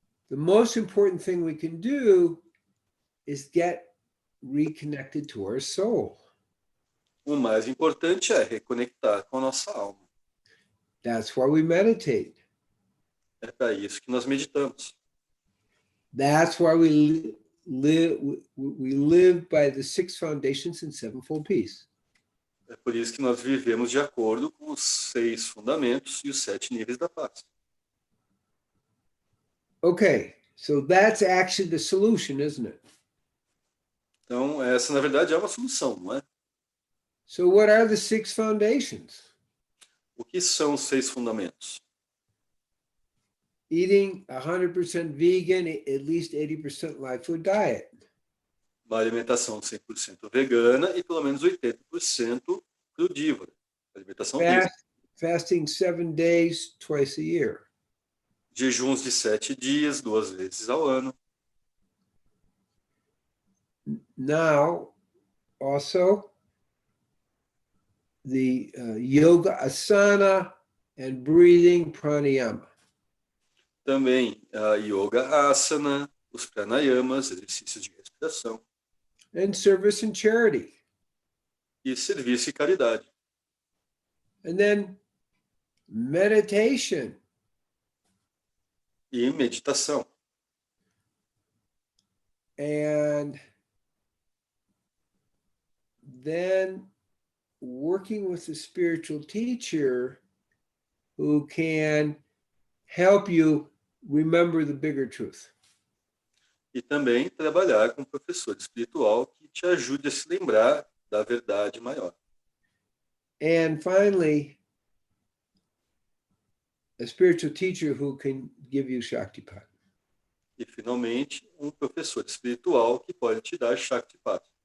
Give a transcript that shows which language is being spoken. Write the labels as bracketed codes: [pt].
[en] The most important thing we can do is get reconnected to our soul. [pt] O mais importante é reconectar com a nossa alma. [en] That's why we meditate. [pt] É para isso que nós meditamos. [en] That's why we live by the 6 foundations and 7-fold peace. [pt] É por isso que nós vivemos de acordo com os 6 fundamentos e os 7 níveis da paz. [en] Okay, so that's actually the solution, isn't it? [pt] Então, essa, na verdade, é uma solução, não é? [en] So what are the 6 foundations? [pt] O que são os 6 fundamentos? [en] Eating 100% vegan, at least 80% live food diet. [pt] Uma alimentação 100% vegana e pelo menos 80% crudívora. Alimentação livre. [en] Fasting 7 days, twice a year. [pt] Jejuns de 7 dias, 2 vezes ao ano. [en] Now, also, the yoga asana and breathing pranayama. [pt] Também a yoga asana, os pranayamas, exercícios de respiração. [en] And service and charity. [pt] E serviço e caridade. [en] And then meditation. [pt] E meditação. [en] And then working with a spiritual teacher who can help you remember the bigger truth. [pt] E também trabalhar com um professor espiritual que te ajude a se lembrar da verdade maior. [en] And finally, a spiritual teacher who can give you Shaktipat. [pt] E, finalmente, um professor espiritual que pode te dar Shaktipat.